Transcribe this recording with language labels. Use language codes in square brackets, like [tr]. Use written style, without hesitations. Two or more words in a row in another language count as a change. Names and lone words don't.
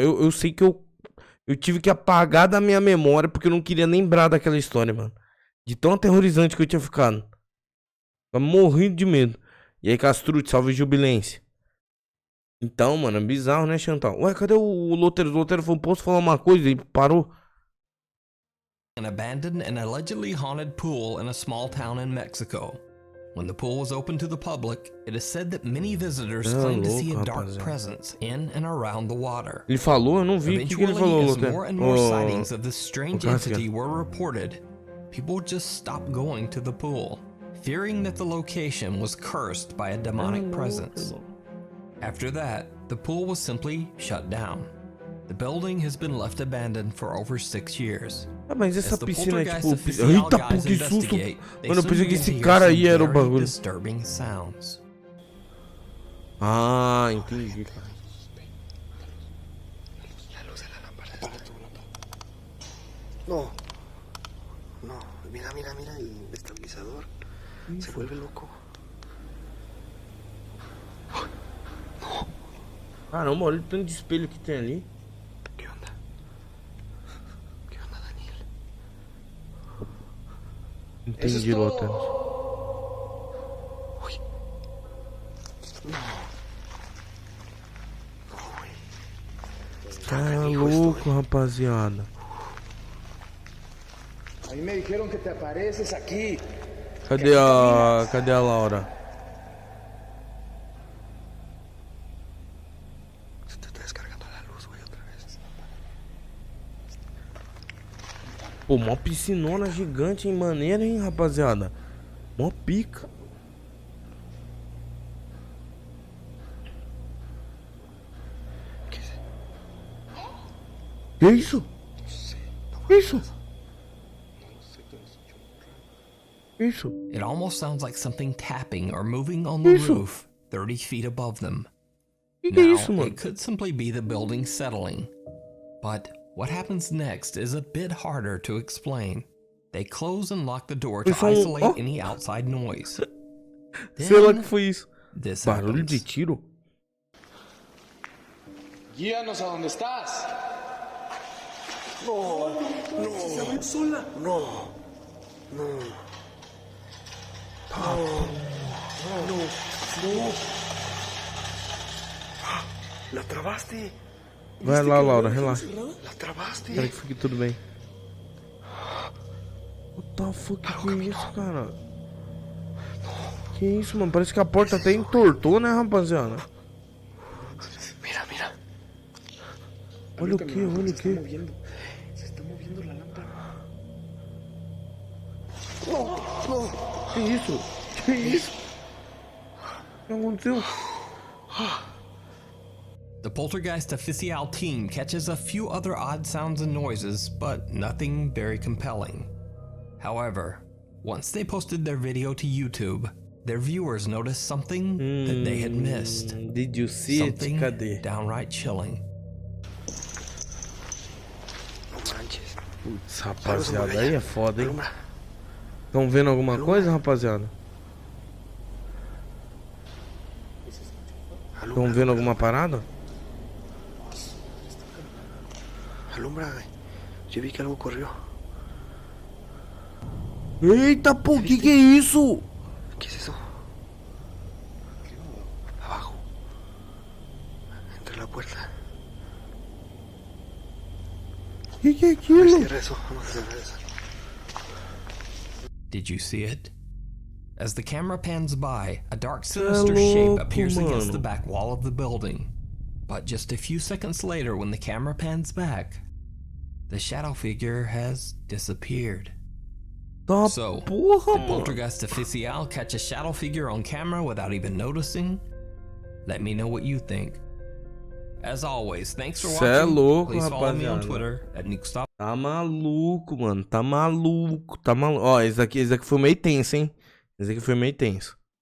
[pt] Eu sei que eu tive que apagar da minha memória porque eu não queria lembrar daquela história, mano. De tão aterrorizante que eu tinha ficado. Tava morrendo de medo. E aí, Castrute, salve Jubilência. Então, mano, é bizarro, né, Chantal? Ué, cadê o Lotero? O Lotero falou, posso falar uma coisa? E parou. [en] An abandoned and allegedly haunted pool in a small town in Mexico. When the pool was open to the public, it is said that many visitors claim to see a dark presence in and around the water. [pt] Ele falou? Eu não vi. O que ele falou, [en] Eventually, as [pt] Lotero? [en] more and more sightings of this strange [pt] Cássio. [en] entity were reported, people just stopped going to the pool, fearing that the location was cursed by a demonic presence. After that, the pool was simply shut down. The building has been left abandoned for over 6 years. [pt] Ah, mas essa [en] As the [pt] piscina é [en] poltergeist [pt] tipo... [en] oficial [pt] Eita, [en] guys [pt] pô, que susto! [en] investigate, they [pt] Mano, eu [en] soon [pt] pensei que [en] begin to [pt] esse [en] hear [pt] cara [en] some [pt] aí era o [en] very [pt] bagulho. [en] disturbing sounds. [pt] Ah, entendi, cara. [es] No. No. Mira, mira, mira el estabilizador. Se vuelve loco. [pt] Caramba, olha o tanto de espelho que tem ali. [es] ¿Qué onda? ¿Qué onda, Daniel? [pt] Entendi, Lotero. [es] Uy, [pt] Tá louco, rapaziada. [es] A mí me dijeron que te apareces aquí. [pt] Cadê a Laura? [es] Se te está descargando la luz, güey, otra vez. [pt] Pô, mó piscinona gigante, hein? Maneira, hein, rapaziada? Mó pica. Que isso? Que isso? Isso. [en] It almost sounds like something tapping or moving on the roof 30 feet above them. Now, it could simply be the building settling. But what happens next is a bit harder to explain. They close and lock the door to isolate any outside noise. [pt] Sei lá que foi isso. [en] This [pt] Barulho [en] happens. [pt] de tiro? [es] Guíanos a donde estás. No, no. Se va a ir sola. No, no. No, no. La trabaste. [pt] Vai lá, Laura, relaxa. [es] La trabaste. [pt] Espera que fique tudo bem. [en] What the fuck, [pt] que é isso, cara? Que isso, mano? Parece que a porta até entortou, né, rapaziada? [es] Mira, mira. [pt] Olha o que, olha o que. [es] Se está moviendo la lámpara. [pt] Que isso? Que isso? O que aconteceu? [en] The poltergeist official team catches a few other odd sounds and noises, but nothing very compelling. However, once they posted their video to YouTube, their viewers noticed something that they had missed. Did you see Something it? Cadê? downright chilling. [pt] Putz, rapaziada, aí é foda, hein? Estão vendo alguma coisa, rapaziada? Estão vendo alguma parada? [es] Alumbra, yo vi que algo corrió. [pt] Eita, pô, que é isso? [es] ¿Qué es eso? Abajo. Entre la puerta. [pt] Que é aquilo? [es] Cierra eso, vamos a cerrar eso. [en] Did you see it? As the camera pans by, a dark, sinister shape appears against the back wall of the building. But just a few seconds later, when the camera pans back, the shadow figure has disappeared. So, did Poltergeist Official catch a shadow figure on camera without even noticing? Let me know what you think. As always, thanks for watching. [pt] Cê é louco, [en] Please follow me on [pt] rapaziada. [en] Twitter at NukeStop. [pt] Tá maluco, mano. Tá maluco, tá maluco. Ó, esse daqui foi meio tenso, hein? Esse aqui foi meio tenso.